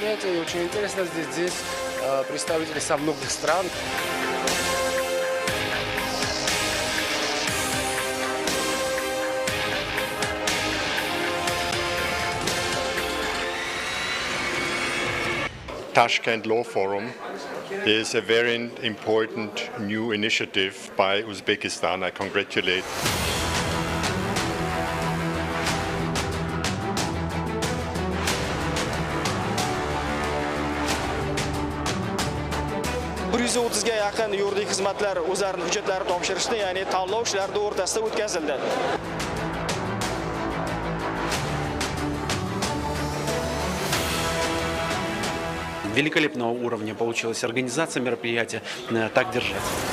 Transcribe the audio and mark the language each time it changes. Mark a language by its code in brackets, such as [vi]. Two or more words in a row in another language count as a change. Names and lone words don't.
[ru] И очень интересно, здесь представители со многих стран. [en] Tashkent Law Forum is a very important new initiative by Uzbekistan. I congratulate. [uz] ga yaqin yuridik xizmatlar o'zlarining hujjatlarini topshirishni, ya'ni tanlov ishlarida o'rtasida o'tkazildi. [ru] Великолепного уровня получилась организация мероприятия. Так держать.